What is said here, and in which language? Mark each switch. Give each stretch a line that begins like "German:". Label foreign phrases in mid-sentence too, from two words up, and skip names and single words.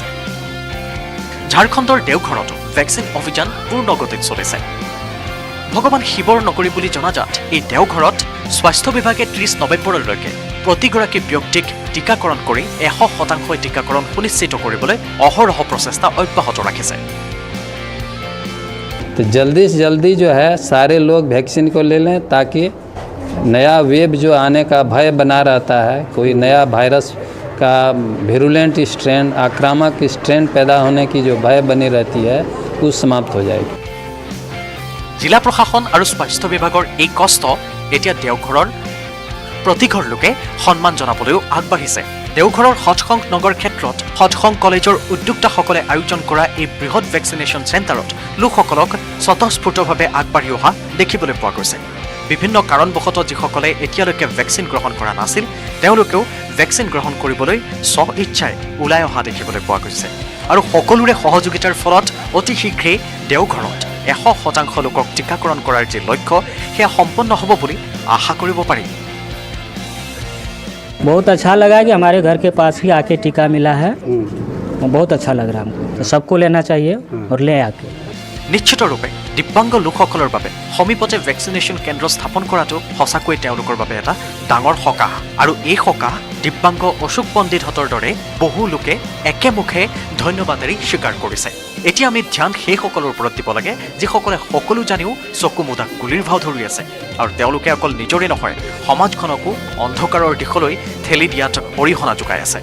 Assamese: ঝাৰখণ্ডৰ দেওঘৰতো ভেকচিন অভিযান পূৰ্ণ গতিত চলিছে। ভগৱান শিৱৰ নগৰী বুলি জনাজাত এই দেওঘৰত স্বাস্থ্য বিভাগে 30 নৱেম্বৰলৈকে প্ৰতিগৰাকী ব্যক্তিক টিকাকৰণ কৰি 100% টিকাকৰণ সুনিশ্চিত কৰিবলৈ অহৰহ প্ৰচেষ্টা অব্যাহত ৰাখিছে।
Hindi: तो जल्दी से जल्दी जो है सारे लोग वैक्सीन को ले लें ताकि नया वेव जो आने का भय बना रहता है, कोई नया वायरस का विरुलेंट स्ट्रेन, आक्रामक स्ट्रेन पैदा होने की जो भय बनी रहती है वो समाप्त हो जाएगी।
Assamese: জিলা প্ৰশাসন আৰু স্বাস্থ্য বিভাগৰ এই কষ্ট এতিয়া দেওঘৰৰ প্ৰতিঘৰ লোকে সন্মান জনাবলৈও আগবাঢ়িছে। দেওঘৰৰ সৎসং নগৰ ক্ষেত্ৰত সৎসং কলেজৰ উদ্যোক্তাসকলে আয়োজন কৰা এই বৃহৎ ভেকচিনেশ্যন চেণ্টাৰত লোকসকলক স্বতঃস্ফূৰ্তভাৱে আগবাঢ়ি অহা দেখিবলৈ পোৱা গৈছে। বিভিন্ন কাৰণবশতঃ যিসকলে এতিয়ালৈকে ভেকচিন গ্ৰহণ কৰা নাছিল তেওঁলোকেও ভেকচিন গ্ৰহণ কৰিবলৈ স্ব ইচ্ছাই ওলাই অহা দেখিবলৈ পোৱা গৈছে। আৰু সকলোৰে সহযোগিতাৰ ফলত অতি শীঘ্ৰেই দেওঘৰত 100% লোকক টিকাকৰণ কৰাৰ যি লক্ষ্য সেয়া সম্পন্ন হ'ব বুলি আশা কৰিব পাৰি।
Hindi: बहुत अच्छा लगा कि हमारे घर के पास ही आके टीका मिला है, बहुत अच्छा लग रहा है हमको, तो सबको लेना चाहिए और ले आके।
Assamese: নিশ্চিতৰূপে দিব্যাংগ লোকসকলৰ বাবে সমীপতে ভেকচিনেশ্যন কেন্দ্ৰ স্থাপন কৰাটো সঁচাকৈ তেওঁলোকৰ বাবে এটা ডাঙৰ সকাহ। আৰু এই সকাহ দিব্যাংগ অশোক পণ্ডিতহঁতৰ দৰে বহু লোকে একেমুখে ধন্যবাদেৰে স্বীকাৰ কৰিছে। এতিয়া আমি ধ্যান সেইসকলৰ ওপৰত দিব লাগে যিসকলে সকলো জানিও চকু মুদা গুলীৰ ভাও ধৰি আছে আৰু তেওঁলোকে অকল নিজৰে নহয় সমাজখনকো অন্ধকাৰৰ দিশলৈ ঠেলি দিয়াত অৰিহণা যোগাই আছে।